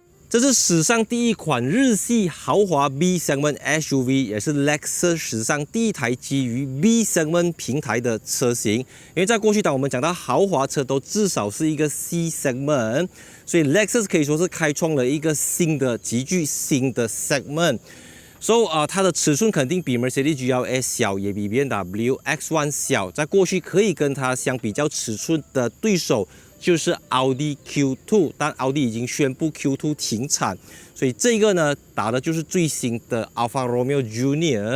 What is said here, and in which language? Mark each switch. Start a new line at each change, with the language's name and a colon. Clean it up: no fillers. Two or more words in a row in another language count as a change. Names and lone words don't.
Chinese: 這是史上第一款日系豪華
English: B segment SUV，
Chinese: 也是 Lexus 史上第一台基於
English: B segment
Chinese: 平台的車型。因為在過去當我們講到豪華車都至少是一個
English: C segment，
Chinese: 所以 Lexus 可以說是開創了一個極具新的 segment。它的尺寸肯定比 Mercedes GLA 小，也比 BMW X1 小。在過去可以跟它相比較尺寸的对手就是奧迪 Q2， 但奧迪已經宣布 Q2 停產，所以這個呢打的就是最新的 Alfa Romeo Junior。